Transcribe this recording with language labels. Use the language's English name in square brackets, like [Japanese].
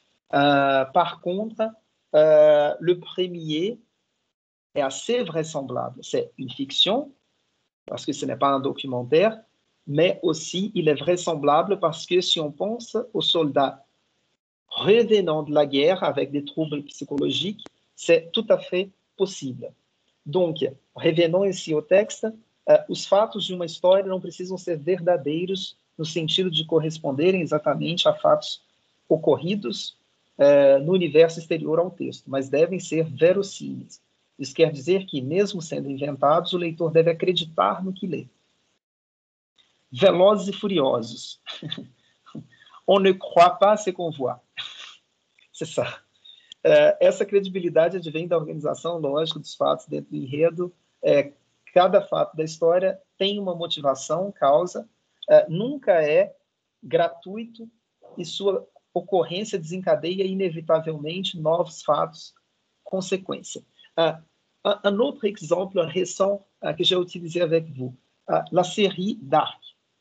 [French] Par contre, le premier est assez vraisemblable. C'est une fiction, parce que ce n'est pas un documentaire, mais aussi il est vraisemblable parce que si on pense aux soldats revenant de la guerre avec des troubles psychologiques, c'est tout à fait possible. Donc, revenons ici au texte, [Portuguese] os fatos de uma história não precisam ser verdadeiros no sentido de corresponderem exatamente a fatos ocorridos no universo exterior ao texto, mas devem ser verossímeis. Isso quer dizer que, mesmo sendo inventados, o leitor deve acreditar no que lê. Velozes e furiosos. [French] On ne croit pas ce qu'on voit. C'est ça. [Portuguese] Essa credibilidade advém da organização lógica dos fatos dentro do enredo. Cada fato da história tem uma motivação, causa, nunca é gratuito e sua ocorrência desencadeia inevitavelmente novos fatos, consequência. [French] Un autre exemple récent que j'ai utilisé avec vous, la série Dark.